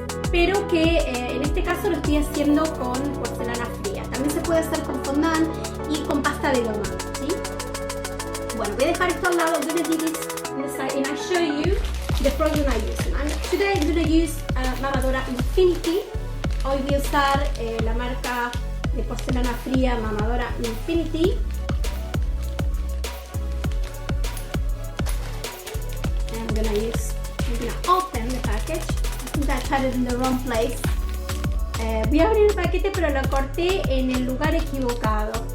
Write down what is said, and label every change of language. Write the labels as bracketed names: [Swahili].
[Spanish] Pero que en este caso lo estoy haciendo con porcelana fría. También se puede hacer con fondant y con pasta de loma, ¿sí? Bueno, voy a dejar esto al lado. [English] I'm going to do this on the side and I'll show you the program I use. Today I'm going to use mamadora Infinity. [Spanish] Hoy voy a usar la marca de porcelana fría mamadora Infinity. [English] And I'm going to open the package. I think I cut it in the wrong place. [Spanish] Voy a abrir el paquete, pero lo corté en el lugar equivocado.